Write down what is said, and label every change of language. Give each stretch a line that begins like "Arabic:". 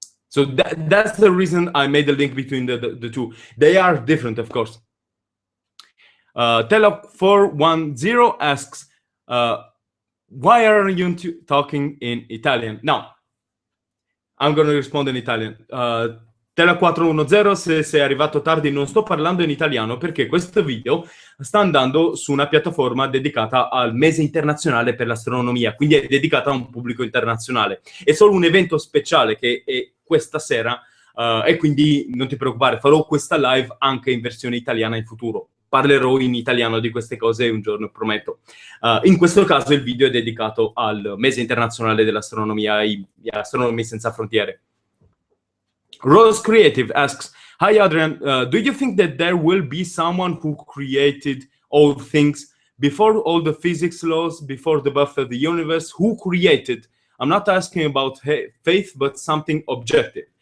English: So that's the reason I made the link between the two. They are different, of course. Telo410 asks, why are you talking in Italian? Now, I'm going to respond in Italian.
Italian: Tela410, se sei arrivato tardi, non sto parlando in italiano perché questo video sta andando su una piattaforma dedicata al mese internazionale per l'astronomia, quindi è dedicata a un pubblico internazionale. È solo un evento speciale che è questa sera e quindi non ti preoccupare, farò questa live anche in versione italiana in futuro. Parlerò in italiano di queste cose un giorno, prometto. In questo caso il video è dedicato al mese internazionale dell'astronomia, agli Astronomi Senza Frontiere.
English: Rose Creative asks, hi Adrian, do you think that there will be someone who created all things before all the physics laws, before the birth of the universe? Who created? I'm not asking about faith, but something objective.